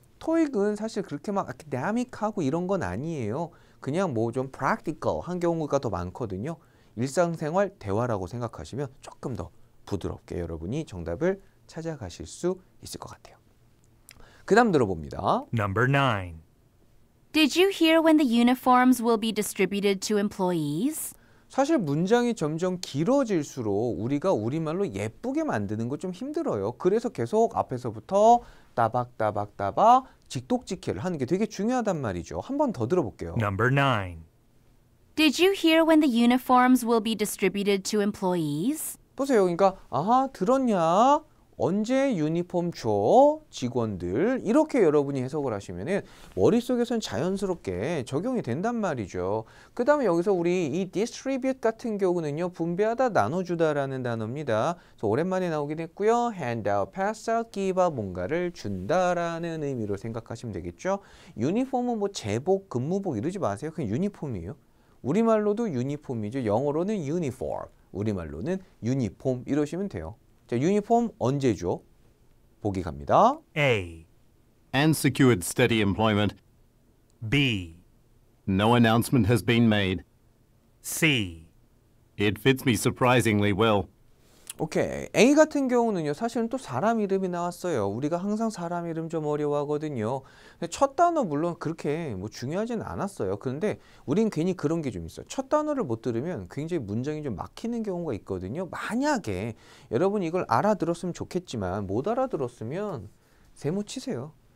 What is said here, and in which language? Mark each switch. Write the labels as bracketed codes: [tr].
[ko] 토익은 사실 그렇게 막 아카데믹하고 이런 건 아니에요. 그냥 뭐 좀 practical 한 경우가 더 많거든요. 일상생활 대화라고 생각하시면 조금 더 부드럽게 여러분이 정답을 찾아가실 수 있을 것 같아요. 그 다음 들어봅니다. [en] Number 9. Did you hear when the uniforms will be distributed to employees? [ko] 사실 문장이 점점 길어질수록 우리가 우리말로 예쁘게 만드는 거 좀 힘들어요. 그래서 계속 앞에서부터 따박따박따박 직독직해를 하는 게 되게 중요하단 말이죠. 한 번 더 들어볼게요. [en] Number 9. Did you hear when the uniforms will be distributed to employees? [ko] 보세요. 그러니까 들었냐? 언제 유니폼 줘? 직원들. 이렇게 여러분이 해석을 하시면은 머릿속에선 자연스럽게 적용이 된단 말이죠. 그 다음에 여기서 우리 이 distribute 같은 경우는요. 분배하다, 나눠주다라는 단어입니다. 그래서 오랜만에 나오긴 했고요. [en] hand out, pass out, give out, [ko] 뭔가를 준다라는 의미로 생각하시면 되겠죠. 유니폼은 뭐 제복, 근무복 이러지 마세요. 그냥 유니폼이에요. 우리말로도 유니폼이죠. 영어로는 uniform, 우리말로는 유니폼 이러시면 돼요. 자, 유니폼 언제 줘? 보기 갑니다. [en] A, And secured steady employment. B, No announcement has been made. C, It fits me surprisingly well. [ko] 오케이. A 같은 경우는요. 사실은 또 사람 이름이 나왔어요. 우리가 항상 사람 이름 좀 어려워하거든요. 첫 단어 물론 그렇게 뭐 중요하지는 않았어요. 그런데 우린 괜히 그런 게 좀 있어요. 첫 단어를 못 들으면 굉장히 문장이 좀 막히는 경우가 있거든요. 만약에 여러분 이걸 알아들었으면 좋겠지만 못 알아들었으면 세모 치세요.